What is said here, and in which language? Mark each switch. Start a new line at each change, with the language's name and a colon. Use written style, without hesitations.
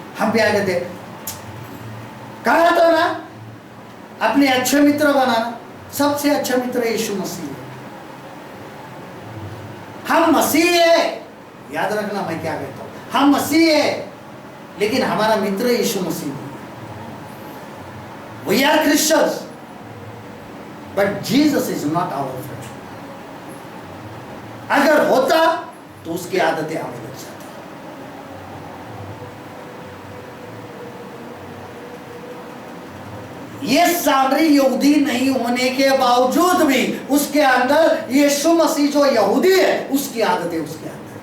Hindi: हम भी आ गए थे, कहा तो ना अपने अच्छे मित्र बनाना। सबसे अच्छा मित्र यीशु मसीह है। हम मसीह है, याद रखना मैं क्या कहता हूं, हम मसीह है लेकिन हमारा मित्र यीशु मसीह है।
English: We are Christians, but Jesus is not our friend.
Hindi: अगर होता तो उसकी आदतें हमें लग जाती। ये सामरी यहूदी नहीं होने के बावजूद भी उसके अंदर यीशु मसीह जो यहूदी है उसकी आदतें उसके अंदर।